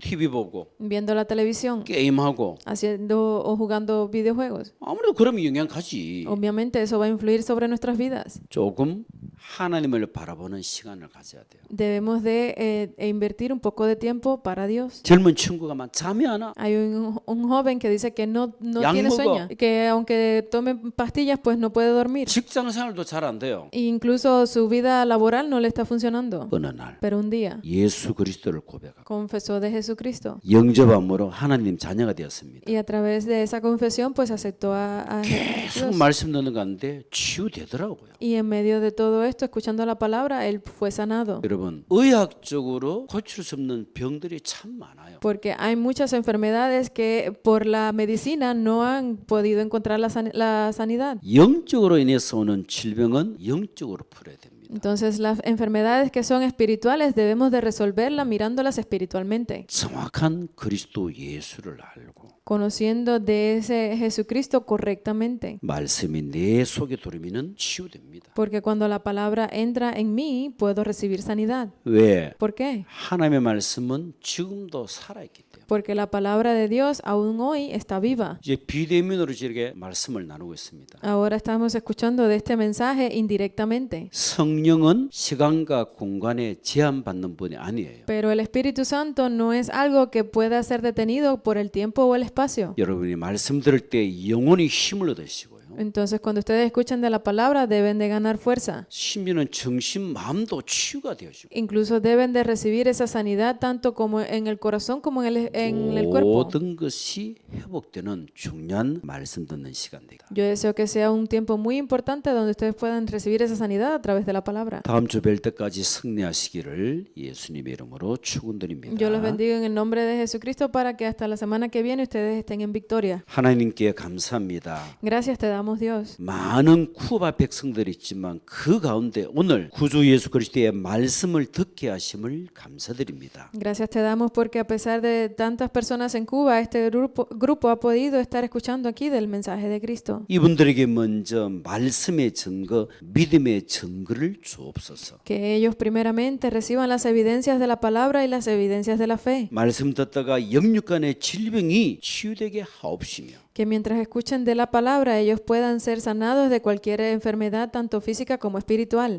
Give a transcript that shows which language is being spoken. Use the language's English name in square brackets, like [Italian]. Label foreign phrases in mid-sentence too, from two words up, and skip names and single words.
[Korean] TV 보고 [Spanish] viendo la televisión, [Korean] 게임하고 [Spanish] haciendo o jugando videojuegos. [Korean] 아무래도 그러면 영향 가지. [Spanish] Obviamente eso va a influir sobre nuestras vidas. [Korean] 조금 하나님을 바라보는 시간을 가져야 돼요. [Spanish] Debemos de invertir un poco de tiempo para Dios. [Korean] 젊은 친구가 막 잠이 안 와. [Spanish] Hay un joven que dice que no [Korean] 약 [Spanish] tiene [Korean] 먹어. [Spanish] sueño, que aunque tome pastillas, pues no puede dormir. [Korean] 직장 생활도 잘 안 돼요. [Spanish] E incluso su vida laboral no le está funcionando. [Korean] 어느 날 [Spanish] Pero un día [Korean] 예수 그리스도를 고백하고 [Spanish] confesó de Jesucristo. [Korean] 영접함으로 하나님 자녀가 되었습니다. [Spanish] Y a través de esa confesión, pues aceptó a [Korean] 계속 [Spanish] Dios. [Korean] 말씀 듣는 가운데 치유되더라고요. [Spanish] Y en medio de todo esto, escuchando la palabra, él fue sanado. [Korean] 여러분, 의학적으로 고칠 수 없는 병들이 참 많아요. [Spanish] Porque hay muchas enfermedades que por la medicina no han podido encontrar la sanidad. [Korean] 영적으로 인해서 오는 질병은 영적으로 풀어야 됩니다. [Spanish] Entonces, las enfermedades que son espirituales debemos de resolverlas mirándolas espiritualmente, [Korean] 정확한 그리스도 예수를 알고 [Spanish] conociendo de ese Jesucristo correctamente. [Korean] 말씀이 내 속에 들어오면 치유됩니다. [Spanish] Porque cuando la palabra entra en mí, puedo recibir sanidad. [Korean] 왜? [Spanish] ¿Por qué? [Korean] 하나님의 말씀은 지금도 살아있기 때문에. [Spanish] Porque la palabra de Dios aún hoy está viva. [Korean] 이제 비대면으로 이렇게 말씀을 나누고 있습니다. [Spanish] Ahora estamos escuchando de este mensaje indirectamente. [Korean] 성령은 시간과 공간에 제한받는 분이 아니에요. [Spanish] Pero el Espíritu Santo no es algo que pueda ser detenido por el tiempo o el espacio. [Korean] 여러분이 말씀 들을 때 영혼이 힘을 얻으시고요. [Spanish] Entonces, cuando ustedes escuchan de la palabra, deben de ganar fuerza. [Korean] 심지어는 정신, 마음도 치유가 되어지고 [Spanish] Incluso deben de recibir esa sanidad tanto como en el corazón como en el cuerpo. [Korean] 모든 것이 회복되는 중요한 말씀 듣는 시간 되다. [Spanish] Yo deseo que sea un tiempo muy importante donde ustedes puedan recibir esa sanidad a través de la palabra. [Korean] 다음 주 뵐 때까지 승리하시기를 예수님의 이름으로 축원드립니다. [Spanish] Yo los bendigo en el nombre de Jesucristo para que hasta la semana que viene ustedes estén en victoria. [Korean] 하나님께 감사합니다. [Spanish] Gracias te damos, Dios. [Korean] 많은 쿠바 백성들이 있지만 그 가운데 오늘 구주 예수 그리스도의 말씀을 듣게 하심을 감사드립니다. [Spanish] Gracias te damos porque a pesar de tantas personas en Cuba, este grupo ha podido estar escuchando aquí del mensaje de Cristo. [Korean] 이분들에게 먼저 말씀의 증거, 믿음의 증거를 주옵소서. [Spanish] Que ellos primeramente reciban las evidencias de la palabra y las evidencias de la fe. [Korean] 말씀 듣다가 영육간의 질병이 치유되게 하옵시며 [Spanish] Que mientras escuchen de la palabra ellos puedan ser sanados de cualquier enfermedad, tanto física como espiritual.